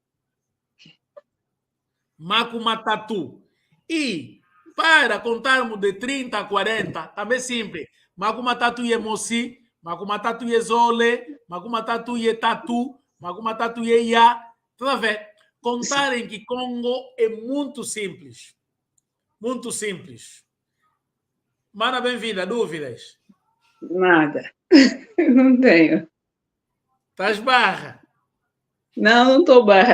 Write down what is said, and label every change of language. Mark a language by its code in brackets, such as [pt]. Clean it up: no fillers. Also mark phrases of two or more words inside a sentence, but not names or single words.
[kg] Maku, Matatu. [pt] E para contarmos de 30 a 40, também simples. [kg] Maku, Matatu e Moci, Maku, Matatu e Zole, Maku, Matatu e Tatu, Maku, Matatu e Ya. [pt] Tudo a ver? Contar em Kikongo é muito simples. Muito simples. Mana, bem-vinda. Dúvidas? Nada. Não tenho. Estás barra? Não estou barra.